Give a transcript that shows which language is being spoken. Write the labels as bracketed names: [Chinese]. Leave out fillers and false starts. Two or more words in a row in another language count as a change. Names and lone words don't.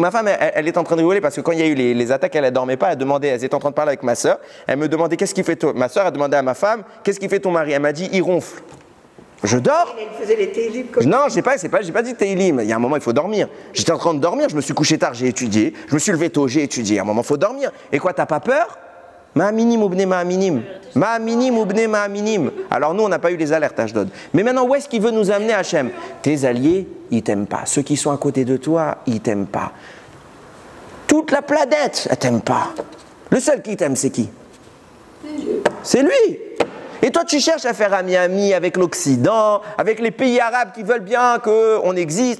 [French] Ma femme, elle est en train de rigoler parce que quand il y a eu les attaques, elle ne dormait pas. Elle était en train de parler avec ma soeur. Elle me demandait qu'est-ce qui fait ton... Ma soeur a demandé à ma femme qu'est-ce qui fait ton mari. Elle m'a dit il ronfle. Je dors. Elle faisait les télim comme... Non, j'ai pas dit télim. Il y a un moment, il faut dormir. J'étais en train de dormir, je me suis couché tard, j'ai étudié. Je me suis levé tôt, j'ai étudié. Il y a un moment, il faut dormir. Et quoi, t'as pas peur? [Hebrew] מאמינים ובני מאמינים. מאמינים ובני מאמינים. [French] Alors nous, on n'a pas eu les alertes, Ashdod. Mais maintenant, où est-ce qu'il veut nous amener, Hachem? Tes alliés, ils t'aiment pas. Ceux qui sont à côté de toi, ils t'aiment pas. Toute la planète, elle t'aime pas. Le seul qui t'aime, c'est qui? C'est lui. Et toi, tu cherches à faire ami-ami avec l'Occident, avec les pays arabes qui veulent bien qu'on existe.